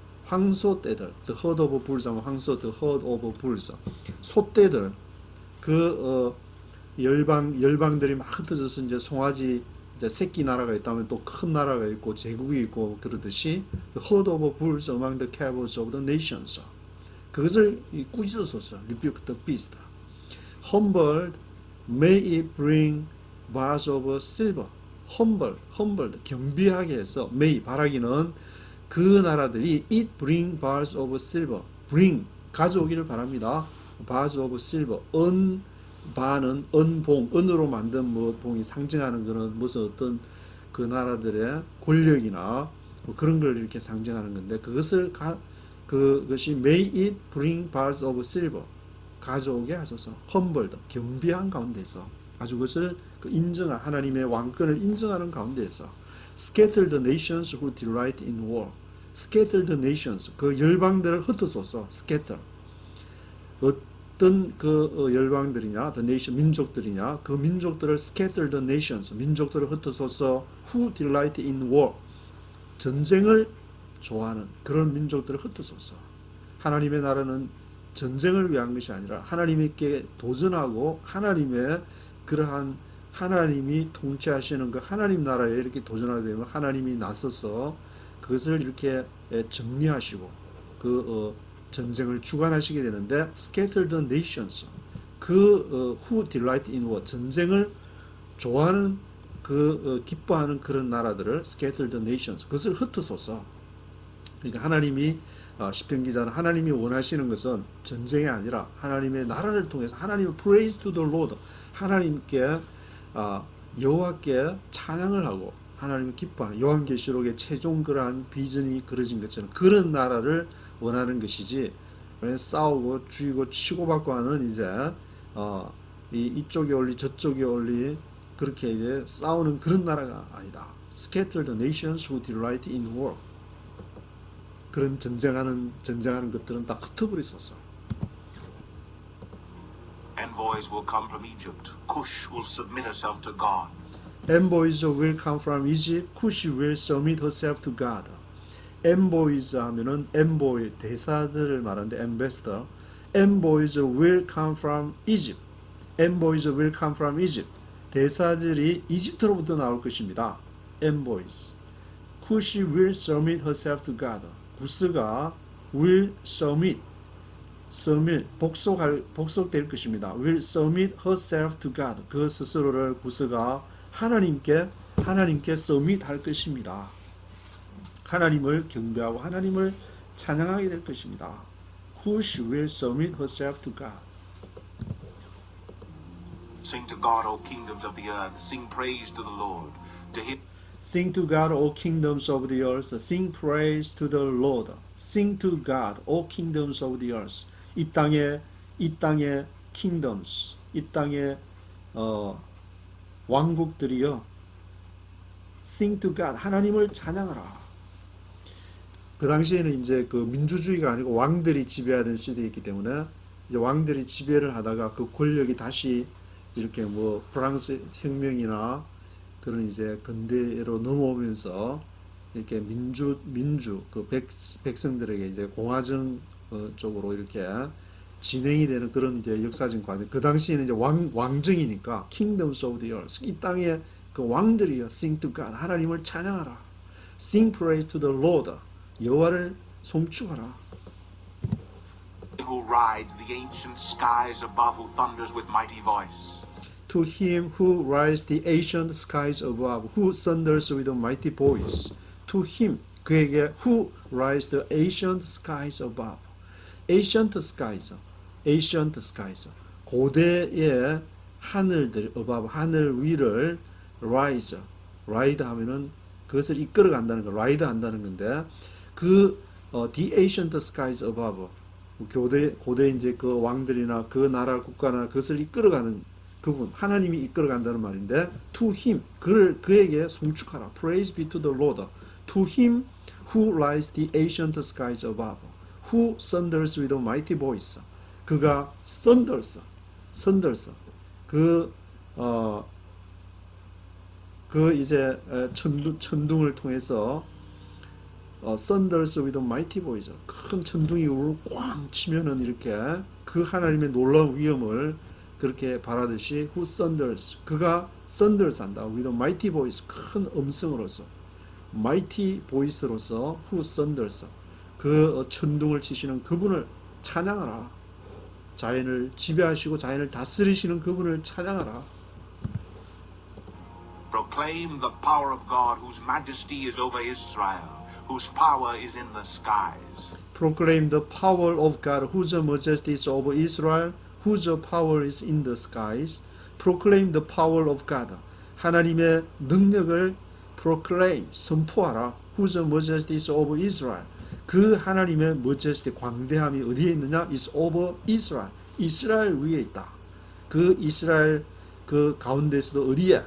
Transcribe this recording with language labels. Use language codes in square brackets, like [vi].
[ko] 황소떼들, [en] the herd of bulls [ko] 하면 황소, [en] the herd of bulls, 소떼들, 열방들이 막 흩어져서 이제 송아지 이제 새끼 나라가 있다면 또 큰 나라가 있고 제국이 있고 그러듯이 the herd of bulls among the calves of the nations. [ko] 그것을 꾸짖어서 [en] rebuke the beast. Humbled, may it bring bars of silver. humbled, [ko] 겸비하게 해서 [en] may [ko] 바라기는 그 나라들이 [en] it bring bars of silver, bring [ko] 가져오기를 바랍니다. [en] bars of silver, [ko] 바는 은봉, 은으로 만든 뭐 봉이 상징하는 것은 무슨 어떤 그 나라들의 권력이나 뭐 그런 걸 이렇게 상징하는 건데 그것이 [en] may it bring bars of silver [ko] 가져오게 하소서. [en] humbled, [ko] 겸비한 가운데서 아주 그것을 인정한 하나님의 왕권을 인정하는 가운데서 [en] scatter the nations who delight in war. scatter the nations, [ko] 그 열방들을 흩어서서 [en] scatter. [ko] 어떤 그 열방들이냐, [en] the nation, [ko] 민족들이냐, 그 민족들을 [en] scatter the nations, [ko] 민족들을 흩어서서 [en] who delight in war. [ko] 전쟁을 좋아하는 그런 민족들을 흩어서서. 하나님의 나라는 전쟁을 위한 것이 아니라 하나님께 도전하고 하나님의 그러한 하나님이 통치하시는 그 하나님 나라에 이렇게 도전하게 되면 하나님이 나서서 그것을 이렇게 정리하시고 전쟁을 주관하시게 되는데 [en] scatter the nations who delight in war [ko] 전쟁을 좋아하는 기뻐하는 그런 나라들을 [en] scatter the nations [ko] 그것을 흩어서서 그러니까 하나님이 시편 기자는 하나님이 원하시는 것은 전쟁이 아니라 하나님의 나라를 통해서 하나님의 [en] praise to the Lord [ko] 하나님께 여호와께 찬양을 하고 하나님을 기뻐하는 요한계시록의 최종 그러한 비전이 그려진 것처럼 그런 나라를 원하는 것이지 싸우고 죽이고 치고받고 하는 이제 이쪽이 올리 저쪽이 올리 그렇게 이제 싸우는 그런 나라가 아니다. [en] Scatter the nations who delight in war. [ko] 그런 전쟁하는 것들은 다 흩어버렸었어. [en] Envoys will come from Egypt. Cush will submit herself to God. Envoys will come from Egypt. Cush will submit herself to God. [ko] Envoys 하면은 envoy 대사들을 말하는데 ambassador. [en] Envoys will come from Egypt. Envoys will come from Egypt. [ko] 대사들이 이집트로부터 나올 것입니다. [en] Envoys. Cush will submit herself to God. [ko] 구스가 [en] will submit [ko] 복속될 것입니다. [en] will submit herself to God. [ko] 그 스스로를 구스가 하나님께 submit 할 것입니다. 하나님을 경배하고 하나님을 찬양하게 될 것입니다. [en] Cush will submit herself to God. Sing to God, O kingdoms of the earth. Sing praise to the Lord. To him Sing to God, O kingdoms of the earth. Sing praise to the Lord. Sing to God, O kingdoms of the earth. [ko] 이 땅의 kingdoms, 이 땅의 왕국들이요. [en] Sing to God, [ko] 하나님을 찬양하라. 그 당시에는 이제 그 민주주의가 아니고 왕들이 지배하던 시대였기 때문에 이제 왕들이 지배를 하다가 그 권력이 다시 이렇게 뭐 프랑스 혁명이나 그런 이제 근대로 넘어오면서 이렇게 민주 그 백성들에게 이제 공화정 쪽으로 이렇게 진행이 되는 그런 이제 역사적인 과정. 그 당시에는 이제 왕정이니까 [en] kingdoms of the earth. [ko] 이 땅의 그 왕들이여 [en] sing to God. [ko] 하나님을 찬양하라. [en] sing praise to the Lord. [ko] 여호와를 송축하라. [en] Who rides the ancient skies above, who thunders with mighty voice. To him who rides the ancient skies above, who thunders with a mighty voice. To him, [ko] 그에게 [en] who rides the ancient skies above. ancient skies, ancient skies. [ko] 고대의 하늘들 above, 하늘 위를 rise, ride 하면은 그것을 이끌어 간다는 거, ride 한다는 건데 그 [en] the ancient skies above. [ko] 고대 이제 그 왕들이나 그 나라 국가나 그것을 이끌어가는 그분 하나님이 이끌어간다는 말인데 [en] to him [ko] 그에게 송축하라. [en] praise be to the Lord. to him who rides the ancient skies above, who thunders with a mighty voice. [ko] 그가 thunders 그 이제 천둥을 통해서 [en] thunders with a mighty voice. [ko] 큰 천둥이 울을 꽝 치면은 이렇게 그 하나님의 놀라운 위엄을 그렇게 바라듯이 [en] who thunders [ko] 그가 thunders 한다 [en] with a mighty voice [ko] 큰 음성으로서 mighty voice로서 who thunders 그 천둥을 치시는 그분을 찬양하라. 자연을 지배하시고 자연을 다스리시는 그분을 찬양하라. [en] Proclaim the power of God, whose majesty is over Israel, whose power is in the skies. Proclaim the power of God, whose majesty is over Israel, whose power is in the skies. Proclaim the power of God. [ko] 하나님의 능력을 proclaim, 선포하라. [en] Whose majesty is over Israel. [ko] 그 하나님의 majesty, 광대함이 어디에 있느냐? [en] is over Israel. [ko] 이스라엘 위에 있다. 그 이스라엘 그 가운데서도 어디에?